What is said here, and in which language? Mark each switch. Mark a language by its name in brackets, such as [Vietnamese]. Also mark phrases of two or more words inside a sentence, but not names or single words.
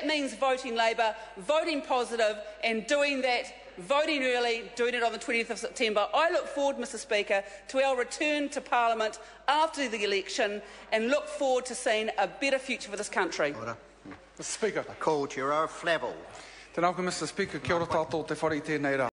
[English] That means voting Labour, voting positive, and doing that voting early, doing it on the 20th of September. I look forward, Mr Speaker, to our return to Parliament after the election and look forward to seeing a better future for this country. Order. Mr Speaker. I called you Flavel. [Māori] Tēnā koe, [English] Mr Speaker, [Māori] kia ora tātou te whare i tēnei rā.